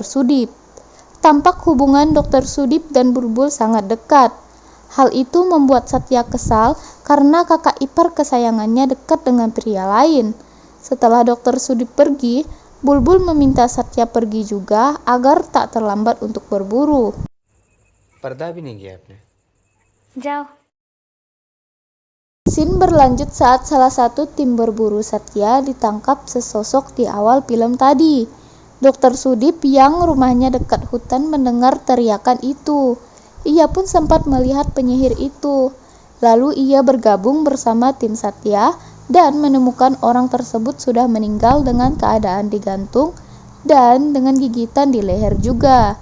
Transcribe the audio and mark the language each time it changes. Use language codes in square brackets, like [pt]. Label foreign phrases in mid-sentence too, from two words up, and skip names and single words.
[id] Sudip. Tampak hubungan Dr. Sudip dan Bulbul sangat dekat. Hal itu membuat Satya kesal karena kakak ipar kesayangannya dekat dengan pria lain. Setelah Dr. Sudip pergi, Bulbul meminta Satya pergi juga agar tak terlambat untuk berburu. [hi] पर्दा भी नहीं किया आपने. जाओ. [id] Scene berlanjut saat salah satu tim berburu Satya ditangkap sesosok di awal film tadi. Dr. Sudip yang rumahnya dekat hutan mendengar teriakan itu. Ia pun sempat melihat penyihir itu. Lalu ia bergabung bersama tim Satya dan menemukan orang tersebut sudah meninggal dengan keadaan digantung dan dengan gigitan di leher juga.